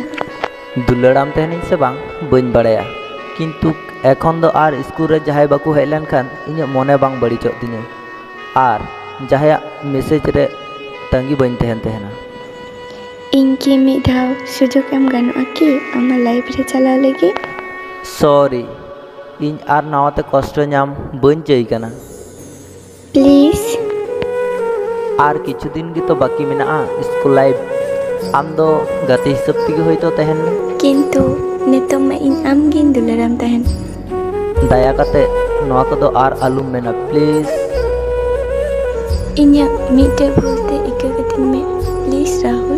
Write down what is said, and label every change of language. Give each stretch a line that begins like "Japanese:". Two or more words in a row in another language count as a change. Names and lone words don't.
Santali: দুলাড়াম ᱛᱟᱦᱮᱱᱤᱧ ᱥᱮ ᱵᱟᱝ ᱵᱟᱹᱧ ᱵᱟᱲᱟᱭᱟ, ᱠᱤᱱᱛᱩ ᱮᱠᱷᱚᱱ ᱫᱚ ᱟᱨ ᱤᱥᱠᱩᱞ ᱨᱮ ᱡᱟᱦᱟᱸᱭ ᱵᱟᱠᱚ ᱦᱮᱡ ᱞᱮᱱᱠᱷᱟᱱ ᱤᱧᱟᱹᱜ ᱢᱚᱱᱮ ᱵᱟᱝ ᱵᱟᱹᱲᱤᱡᱚᱜ ᱛᱤᱧᱟᱹ, ᱟᱨ ᱡᱟᱦᱟᱸᱭᱟᱜ ᱢᱮᱥᱮᱡᱽ ᱨᱮ ᱛᱟᱺᱜᱤ ᱵᱟᱹᱧ ᱛᱟᱦᱮᱱ ᱛᱟᱦᱮᱱᱟ। ᱤᱧ ᱠᱤ ᱢᱤᱫ ᱫᱷᱟᱣ ᱥᱩᱡᱳᱜᱽ ᱮᱢ ᱜᱟᱱᱚᱜᱼᱟ ᱠᱤ ᱟᱢᱟᱜ ᱞᱟᱭᱤᱯᱷ ᱨᱮ ᱪᱟᱞᱟᱣ ᱞᱟᱹᱜᱤᱫ? সরি, ᱤᱧ ᱟᱨ ᱱᱟᱣᱟᱛᱮ ᱠᱚᱥᱴᱚ ᱧᱟᱢ ᱵᱟᱹᱧ ᱪᱟᱹᱭ ᱠᱟᱱᱟ। প্লিজ।
Bangla: আর কিছুদিন
Santali: ᱜᱮ ᱛᱚ ᱵᱟᱹᱠᱤ ᱢᱮᱱᱟᱜᱼᱟ ᱥᱠᱩᱞ ᱞᱟᱭᱤᱯᱷ। ᱟᱢ ᱫᱚ ᱜᱟᱛᱮ ᱦᱤᱥᱟᱹᱵ ᱛᱮᱜᱮ ᱦᱚᱭᱛᱳ ᱛᱟᱦᱮᱱ ᱢᱮ। ᱠᱤᱱᱛᱩ ᱱᱤᱛᱚᱜ ᱢᱟ ᱤᱧ ᱟᱢᱜᱤᱧ ᱫᱩᱞᱟᱹᱲᱟᱢ ᱛᱟᱦᱮᱱ। ᱫᱟᱭᱟ ᱠᱟᱛᱮ ᱱᱚᱣᱟ ᱠᱚᱫᱚ ᱟᱨ ᱟᱞᱚᱢ ᱢᱮᱱᱟ ᱯᱞᱤᱡ। ᱤᱧᱟᱹᱜ ᱢᱤᱫᱴᱮᱡ ᱵᱷᱩᱞᱛᱮ ᱤᱠᱟᱹ ᱠᱟᱹᱛᱤᱧ ᱢᱮ ᱯᱞᱤᱡ ᱨᱟᱦᱩᱞ।